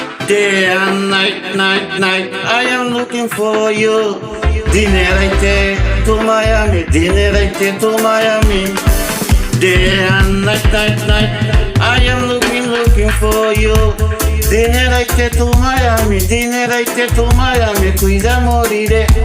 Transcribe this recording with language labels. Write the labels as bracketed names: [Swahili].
[English] Day and night, I am looking for you. [Bangla] দিনে রাইতে তোমায় আমি, দিনে রাইতে তোমায় আমি। [English] Day and night, I am looking for you. [Bangla] দিনে রাইতে তোমায় আমি, দিনে রাইতে তোমায় আমি খুঁজা মরি রে।